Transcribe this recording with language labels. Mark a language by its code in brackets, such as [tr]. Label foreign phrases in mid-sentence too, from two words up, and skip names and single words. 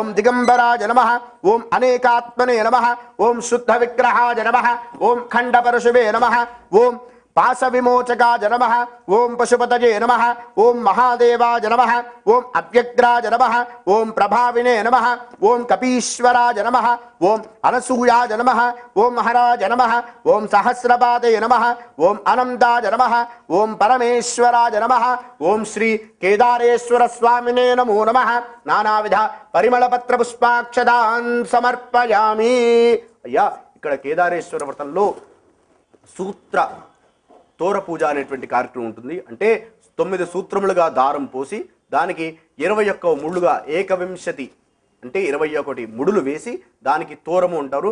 [sa] दिगंबराय नमः, ओम अनेकात्मने नमः, ओम शुद्धविग्रहाय नमः, ओम खंडपरशुवे नमः, ओम पाशविमोचकाय नमः, ओम पशुपतये नमः, ओम महादेवाय नमः, ओम अव्यग्राय नमः, ओम प्रभाविने नमः, ओम कपीश्वराय नमः, ओम अनसूयाय नमः, ओम हराय नमः, ओम सहस्रपादे नमः, ओम अनंताय नमः, ओम परमेश्वराय नमः, ओम श्री केदारेश्वर स्वामिने नमो नमः। नानाविध परिमళపత్ర పుష్పాక్షదాన్ సమర్పయామి। [te] అయ్యా, ఇక్కడ కేదారేశ్వర వ్రతంలో సూత్ర తోర పూజ అనేటువంటి కార్యక్రమం ఉంటుంది. అంటే 9 సూత్రములుగా దారం పోసి దానికి 21 ముళ్ళుగా ఏకవింశతి అంటే 21 ముడులు వేసి దానికి తోరము అంటారు.